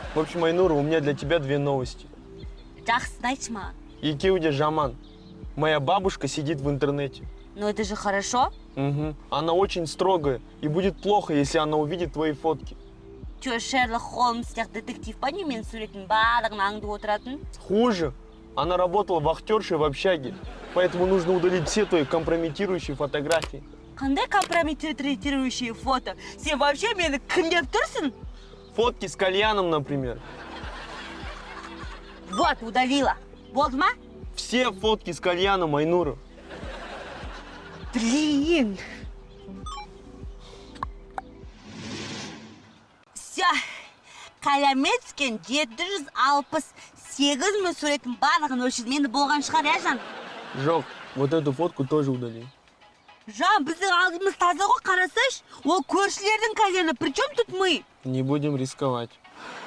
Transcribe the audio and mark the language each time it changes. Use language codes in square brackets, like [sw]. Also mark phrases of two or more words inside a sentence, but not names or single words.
[ru] В общем, Айнура, у меня для тебя две новости. [kk] Жақсы, айтшы маған. Екеуі де жаман. [ru] Моя бабушка сидит в интернете. Но это же хорошо. Угу. Она очень строгая, и будет плохо, если она увидит твои фотки. Че, [kk] Шерлок Холмс сияқты детектив па не мен суретін барлығын аңдып отыратын? [ru] Хуже. Она работала вахтершей в общаге, поэтому нужно удалить все твои компрометирующие фотографии. [kk] Қандай компрометирующие фото? Сен вообще мені кім деп тұрсың? [ru] Фотки с кальяном, например. Вот, удалила. [kk] Болды ма? [ru] Все фотки с кальяном, Айнура. Блин. Все. [kk] Калямецкен 768 мың суретін барлығын өлшеді. Менде болған шығар, я жан? Жоқ, [ru] вот эту фотку тоже удали. [kk] Жан, біздің алдымыз таза ғой, қарасайш. Ол көршілердің кальяны. [ru] Причем тут мы? Не будем рисковать.